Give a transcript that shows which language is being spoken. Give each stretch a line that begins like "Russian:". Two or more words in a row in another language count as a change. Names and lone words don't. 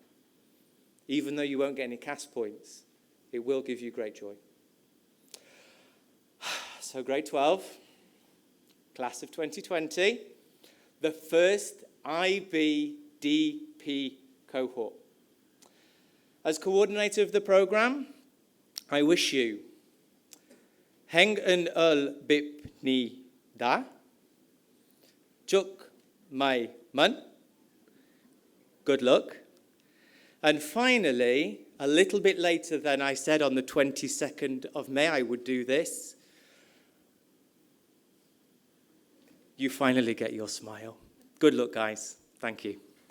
English: Even though you won't get any CAS points, it will give you great joy. So grade 12, class of 2020, the first IBDP cohort. As coordinator of the program, I wish you Heng en ul bip ni da, chuk mai man, good luck. And finally, a little bit later than I said on the 22nd of May I would do this, you finally get your smile. Good luck, guys. Thank you.